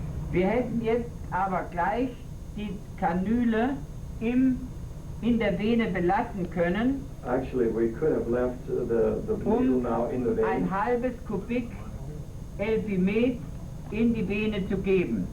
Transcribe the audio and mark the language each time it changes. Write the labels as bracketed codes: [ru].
[de] Wir hätten jetzt aber gleich die Kanüle in der Vene belassen können, [en] Actually, we could have left the needle now in the [de] ein [en] vein [de] halbes Kubik Elpimet in die Vene zu geben.